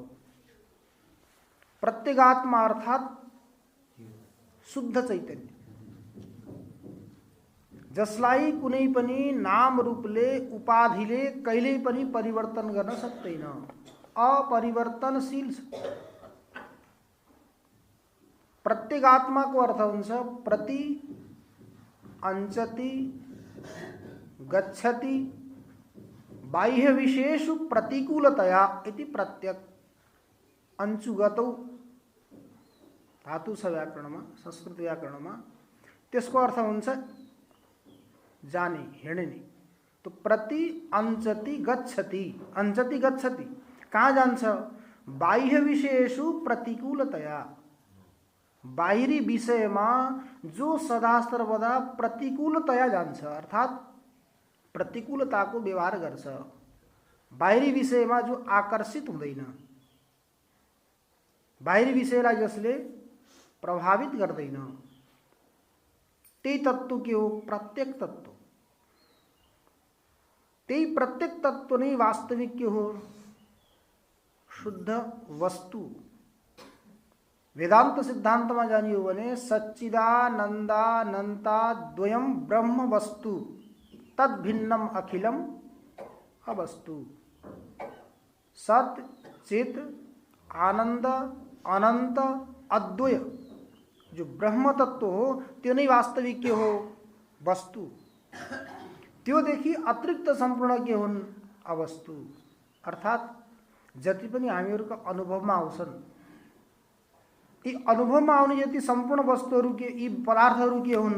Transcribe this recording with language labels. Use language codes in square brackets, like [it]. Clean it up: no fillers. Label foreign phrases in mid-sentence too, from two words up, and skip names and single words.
[ne] प्रत्यगात्मा अर्थात् शुद्ध चैतन्य, जसलाई कुनै पनि नाम रूपले उपाधिले कहिल्यै पनि परिवर्तन गर्न सक्दैन, अपरिवर्तनशील छ। प्रत्यगात्माको अर्थ हुन्छ [sa] प्रति, अंचति, गच्छति, बाह्य विशेषु प्रतिकूलतया इति प्रत्यक। [ne] अंचुगतौ धातु छ व्याकरणमा, संस्कृत व्याकरणमा। त्यसको अर्थ हुन्छ जाने, हिँड्ने। [sa] तो प्रति, अंचति, गच्छति। अंचति गच्छति [ne] कहाँ जान्छ? [sa] बाह्य विषयेषु प्रतिकूलतया, [ne] बाहिरी विषयमा जो सदा सर्वदा प्रतिकूलतया जान्छ अर्थात् प्रतिकूलताको व्यवहार गर्छ, बाहिरी विषयमा जो आकर्षित हुँदैन, बाहिरी विषयलाई जसले प्रभावित गर्दैन, त्यही तत्व के हो? प्रत्येक तत्व। त्यही प्रत्येक तत्व नै वास्तविक के हो? शुद्ध वस्तु। वेदांत सिद्धांत में जानी हो भने [sa] सच्चिदानंदानंता द्वयम ब्रह्म वस्तु तद भिन्नम अखिलम अवस्तु। [ne] सत, चित, आनंद, अनंत, अद्वय जो ब्रह्म तत्व हो त्यो नै वास्तविक के हो? वस्तु। त्योदेखि अतिरिक्त सम्पूर्ण के हुन्? अवस्तु। अर्थात् जति पनि हामीहरूको अनुभवमा आउँछन्, यी अनुभवमा आउने जति सम्पूर्ण वस्तुहरू के, यी पदार्थहरू के हुन्?